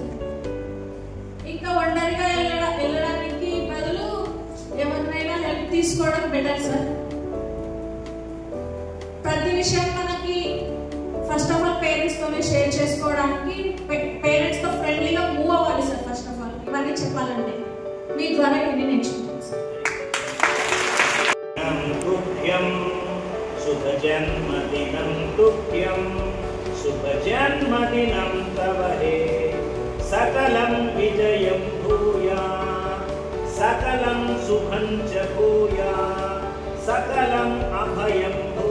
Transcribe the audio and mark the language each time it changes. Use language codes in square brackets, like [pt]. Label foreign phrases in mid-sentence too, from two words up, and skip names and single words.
[te] ఇంకా ఒంటరిగా వెళ్ళడానికి బదులు ఎవరినైనా హెల్ప్ తీసుకోవడం బెటర్ సార్. ప్రతి విషయం మనకి [en] first of all [te] పేరెంట్స్తోనే షేర్ చేసుకోవడానికి పేరెంట్స్తో ఫ్రెండ్లీగా మూవ్ అవ్వాలి సార్. [en] first of all [te] ఇవన్నీ చెప్పాలంటే మీ ద్వారా ఇవన్నీ నేర్చుకుంటాను సార్. [sa] शुभजन्मदिनं तुभ्यं शुभजन्मदिनं तव हे सकलं विजयं भूयात् सकलं शुभं च भूयात् सकलं अभयं